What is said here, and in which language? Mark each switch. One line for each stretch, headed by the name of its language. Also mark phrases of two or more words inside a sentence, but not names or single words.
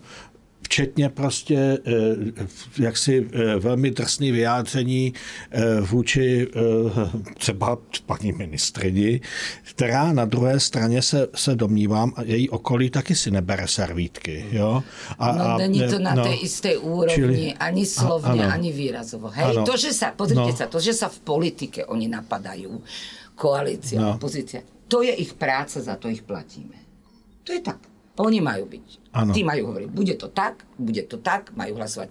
Czech: Včetně prostě jaksi velmi drsný vyjádření vůči třeba paní ministrini, která na druhé straně se domnívám, a její okolí taky si nebere servítky. Jo? Není to na té isté úrovni, ani slovně, ani výrazovo.
Slovak: Hej, to, že sa, pozrite sa, to, že sa v politike oni napadajú, koalícia, opozícia, to je ich práca, za to ich platíme. To je tak. Oni majú byť. Tí majú hovoriť, bude to tak, majú hlasovať.